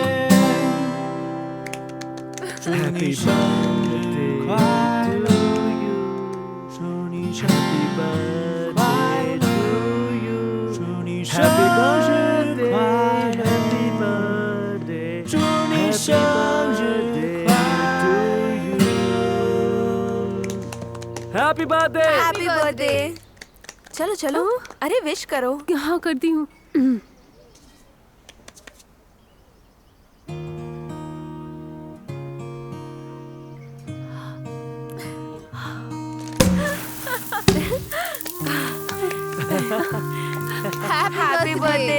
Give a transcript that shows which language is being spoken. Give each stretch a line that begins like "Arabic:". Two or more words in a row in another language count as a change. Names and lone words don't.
Chinese: 祝你生日快乐！祝你生日快乐！祝你生日快乐！祝你生日快乐
English: happy birthday. happy birthday.
Hindi: चलो चलो, अरे विश करो। हाँ करती हूँ।
English: happy birthday.